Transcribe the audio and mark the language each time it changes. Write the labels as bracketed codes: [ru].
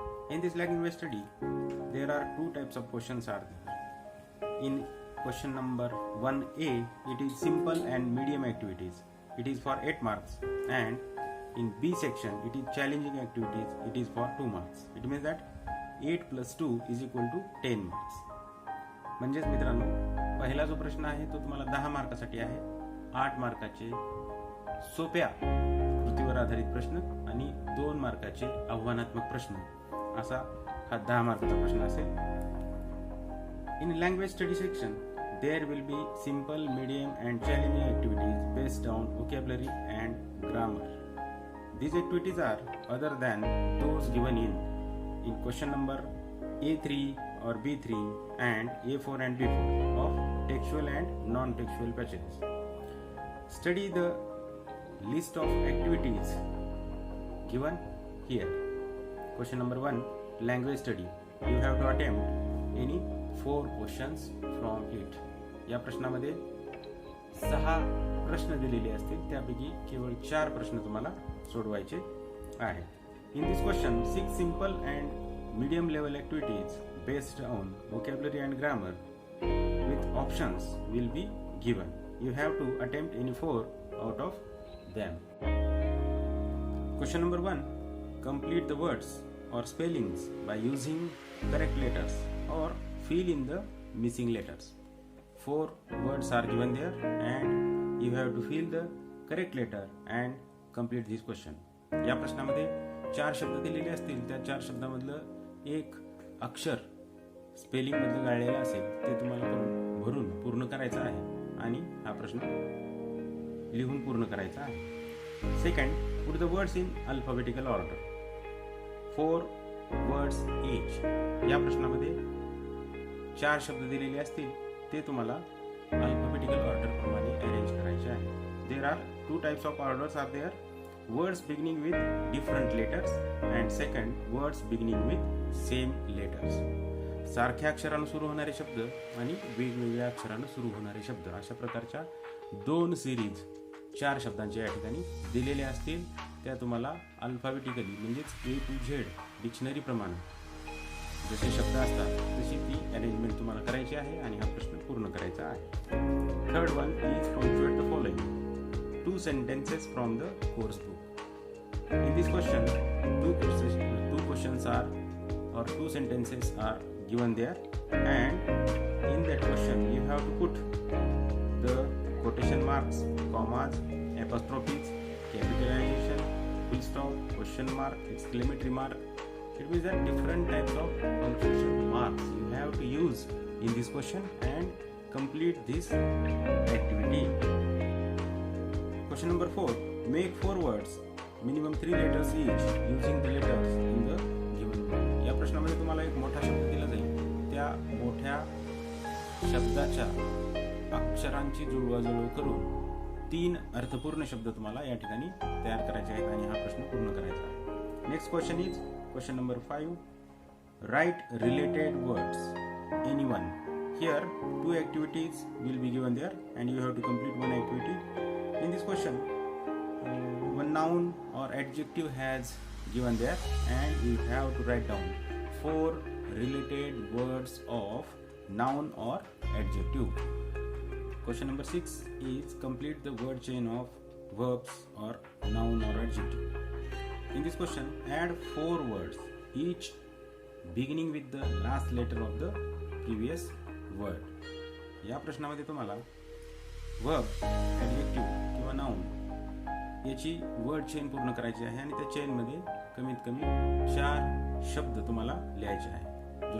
[en] In this language study, there are two types of questions are there. In question number 1A, it is simple and medium activities. It is for 8 marks, and in B section, it is challenging activities. It is for 2 marks. It means that 8 plus 2 is equal to 10 marks. [mr] म्हणजेच मित्रांनो, पहिला जो प्रश्न आहे तो तुम्हाला 10 मार्कासाठी आहे. 8 मार्काचे सोप्या कृतीवर आधारित प्रश्न आणि 2 मार्काचे आव्हानात्मक प्रश्न असा हा 10 मार्काचा प्रश्न असेल. [en] In language study section, there will be simple, medium and challenging activities based on vocabulary and grammar. These activities are other than those given in question number A3 or B3 and A4 and B4 of textual and non-textual passages. Study the list of activities given here. Question number 1, language study. You have to attempt any 4 questions from it. [mr] या प्रश्नामध्ये 6 प्रश्न दिलेले असतील, त्यापैकी केवळ 4 प्रश्न तुम्हाला सोडवायचे आहेत. [en] In this question, 6 simple and medium level activities based on vocabulary and grammar with options will be given. You have to attempt any 4 out of them. Question number 1, complete the words or spellings by using correct letters or fill in the missing letters. 4 words are given there and you have to fill the correct letter and complete this question. [mr] या प्रश्नामध्ये 4 शब्द दिलेले असतील, त्या 4 शब्दामधलं एक अक्षर spelling मधलं गाळलेलं असेल ते तुम्हाला भरून पूर्ण करायचं आहे आणि हा प्रश्न लिहून पूर्ण करायचा आहे. [en] Second, put the words in alphabetical order. 4 words each. [mr] या प्रश्नामध्ये 4 शब्द दिलेले असतील, ते तुम्हाला अल्फाबेटिकल ऑर्डर प्रमाणे अरेंज करायचे आहे. [en] There are 2 types of orders are there. Words beginning with different letters and second, words beginning with same letters. [mr] सारख्या अक्षराने सुरू होणारे शब्द आणि वेगवेगळ्या अक्षराने सुरू होणारे शब्द, अशा प्रकारच्या 2 सिरीज 4 शब्दांच्या या ठिकाणी दिलेले असतील. त्या तुम्हाला अल्फाबेटिकली म्हणजेच A to Z डिक्शनरी प्रमाणे जसे शब्द असतात तशी ती अरेंजमेंट तुम्हाला करायची आहे आणि हा प्रश्न पूर्ण करायचा आहे. [en] Third one is punctuate the following 2 sentences from the course book. In this question, 2 questions are or 2 sentences are given there, and in that question you have to put the quotation marks, commas, apostrophes, capitalization, full stop, question mark, exclamatory mark. It means that different types of punctuation marks you have to use in this question and complete this activity. Question number 4, make 4 words, minimum 3 letters each, using the letters in the given word. [mr] या प्रश्नामध्ये तुम्हाला एक मोठा शब्द दिला जाईल, त्या मोठ्या शब्दाच्या अक्षरांची जुळवाजुळव करून 3 अर्थपूर्ण शब्द तुम्हाला या ठिकाणी तयार करायचे आहेत आणि हा प्रश्न पूर्ण करायचा आहे. [en] Next question is question number 5, write related words, any one. Here 2 activities will be given there and you have to complete 1 activity. In this question, one noun or adjective has given there and you have to write down 4 related words of noun or adjective. Question number 6 is complete the word chain of verbs or noun or adjective. In this question, add 4 words, each beginning with the last letter of the previous word. [mr] या प्रश्नामध्ये तुम्हाला verb, adjective किंवा noun याची word chain पूर्ण करायची आहे आणि त्या चेनमध्ये कमीत कमी 4 शब्द तुम्हाला लिहायचे आहे.